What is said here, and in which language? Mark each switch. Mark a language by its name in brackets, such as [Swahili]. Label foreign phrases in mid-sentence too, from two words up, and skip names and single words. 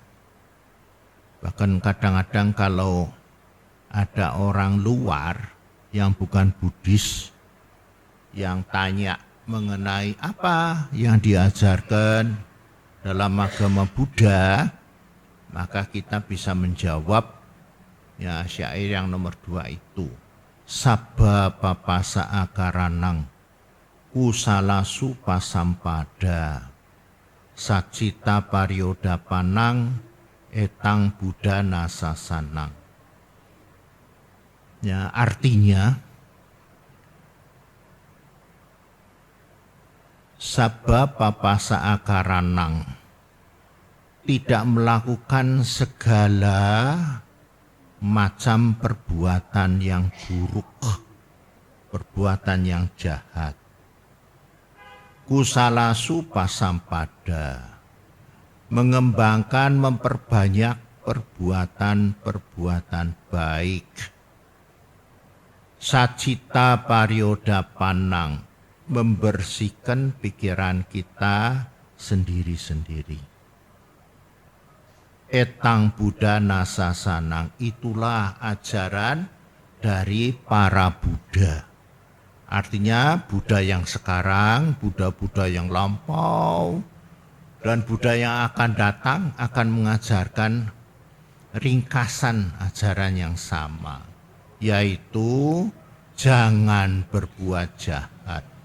[Indonesian] Bahkan kadang-kadang kalau ada orang luar yang bukan Buddhis yang tanya mengenai apa yang diajarkan dalam agama Buddha, maka kita bisa menjawab ya syair yang nomor 2 itu. [Pali] Sabba papasa akaranang kusalasu pasampada sacita paryodapanang etang Buddha nasasanang. [Indonesian] Ya, artinya [Pali] sabba papasa akaranang, [Indonesian] tidak melakukan segala macam perbuatan yang buruk, perbuatan yang jahat. [Pali] Kusalasu pasampada, [Indonesian] mengembangkan, memperbanyak perbuatan-perbuatan baik. [Pali] Sacita paryodapanang, [Indonesian] membersihkan pikiran kita sendiri-sendiri. [Pali] Etang Buddha nasasanang, [Indonesian] itulah ajaran dari para Buddha. Artinya Buddha yang sekarang, Buddha-Buddha yang lampau, dan Buddha yang akan datang akan mengajarkan ringkasan ajaran yang sama, yaitu jangan berbuat jahat.